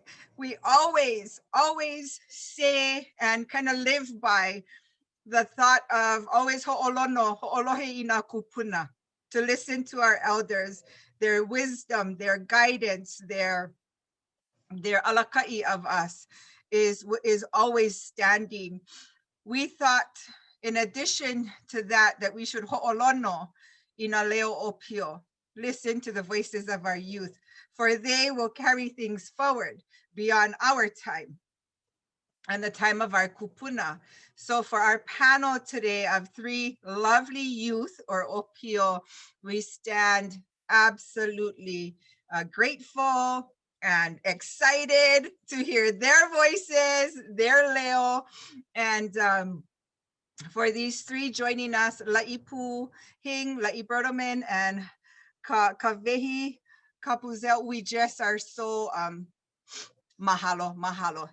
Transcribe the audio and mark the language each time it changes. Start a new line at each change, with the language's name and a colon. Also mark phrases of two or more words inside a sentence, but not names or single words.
English: We always say and kind of live by the thought of always
Hawaiian: ho'olono, ho'oloheina kūpuna,
English: to listen to our elders, their wisdom, their guidance, their alaka'i of us is always standing. We thought, in addition to that we should
Hawaiian: ho'olono ina leo ʻŌpio,
English: listen to the voices of our youth, for they will carry things forward beyond our time and the time of our kūpuna. So for our panel today of three lovely youth, or ʻŌpio, we stand absolutely grateful and excited to hear their voices, their leo, and for these three joining us, La'ipu Hing, La'i and Kavehi Kapuzel, we just are so mahalo.